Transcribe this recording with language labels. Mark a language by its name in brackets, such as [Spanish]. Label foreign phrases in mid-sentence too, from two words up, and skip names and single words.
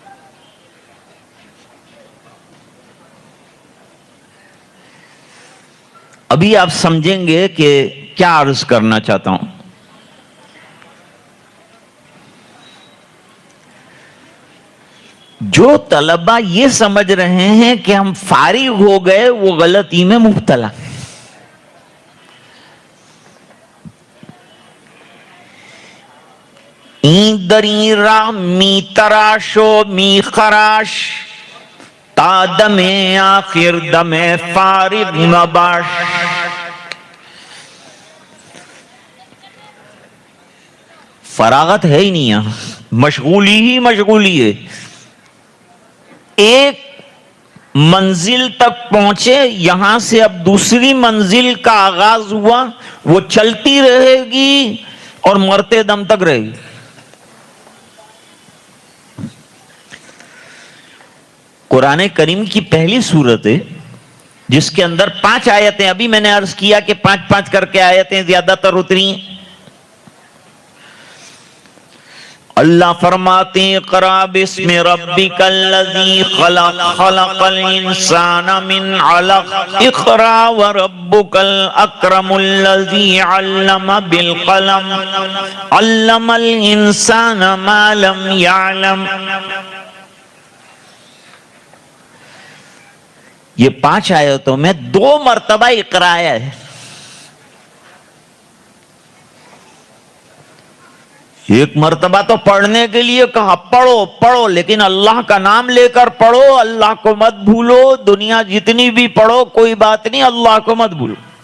[Urdu] ابھی آپ سمجھیں گے کہ کیا عرض کرنا چاہتا ہوں۔ جو طلبہ یہ سمجھ رہے ہیں کہ ہم فارغ ہو گئے، وہ غلطی میں مبتلا۔ [Persian] این دری را می تراش و می خراش، تا دم آخر دم فارغ مباش۔ [Urdu] فراغت ہے ہی نہیں یہاں، مشغولی ہی مشغولی ہے۔ ایک منزل تک پہنچے، یہاں سے اب دوسری منزل کا آغاز ہوا، وہ چلتی رہے گی اور مرتے دم تک رہے گی۔ قرآن کریم کی پہلی سورت ہے جس کے اندر 5 آیتیں، ابھی میں نے عرض کیا کہ 5 کر کے آیتیں زیادہ تر اتری ہیں۔ اللہ فرماتے ہیں [Arabic] اقرأ باسم ربک الذی خلق، خلق الانسان من علق، اقرأ وربک الاکرم الذی علم بالقلم، علم الانسان ما لم یعلم۔ [Urdu] یہ 5 آیتوں میں 2 مرتبہ اقرا ہے۔ ایک مرتبہ تو پڑھنے کے لیے کہا پڑھو پڑھو، لیکن اللہ کا نام لے کر پڑھو، اللہ کو مت بھولو، دنیا جتنی بھی پڑھو کوئی بات نہیں، اللہ کو مت بھولو۔